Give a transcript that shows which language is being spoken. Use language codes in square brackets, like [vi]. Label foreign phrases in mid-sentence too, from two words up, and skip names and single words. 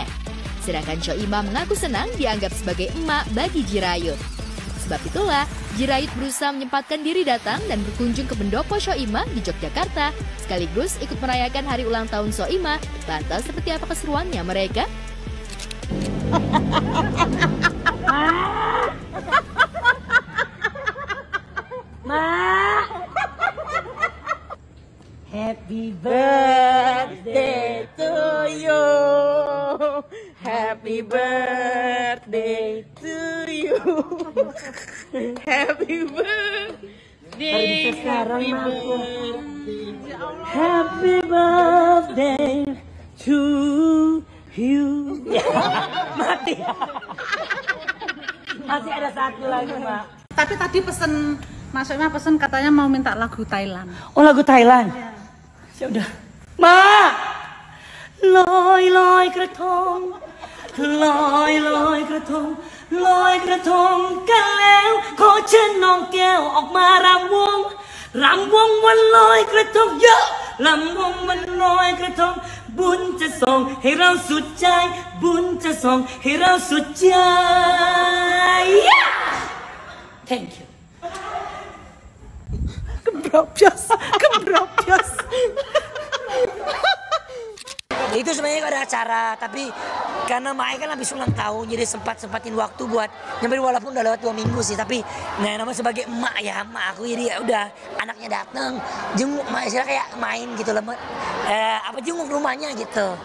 [id] Sedangkan Soimah mengaku senang dianggap sebagai emak bagi Jirayut. Sebab itulah, Jirayut berusaha menyempatkan diri datang dan berkunjung ke pendopo Soimah di Yogyakarta, sekaligus ikut merayakan hari ulang tahun Soimah. Lantas seperti apa keseruannya mereka? [en] Happy birthday to you. Happy birthday to you. Happy birthday. Happy birthday. Happy birthday to you. [id] Mati. Masih ada satu lagi, Mak. Tapi tadi pesen, Mas Soimah pesen katanya mau minta lagu Thailand. Oh, lagu Thailand? Ya udah. Ma! [th] ลอยลอยกระทงลอยลอยกระทงลอยกระทงกันแล้วขอเชิญน้องแก้วออกมารำวงวันลอยกระทงเยอะรำวงวันลอยกระทงบุญจะส่งให้เราสุดใจบุญจะส่งให้เราสุดใจ [en] Thank you. [id] Kebrobos. Itu sebenarnya ada acara, tapi karena Mae kan habis ulang tahun, jadi sempatin waktu buat nyamperin walaupun udah lewat 2 minggu sih, tapi nah namanya sebagai emak ya, emak aku jadi ya udah anaknya datang, jenguk Mae sih kayak main gitu loh, jenguk rumahnya gitu.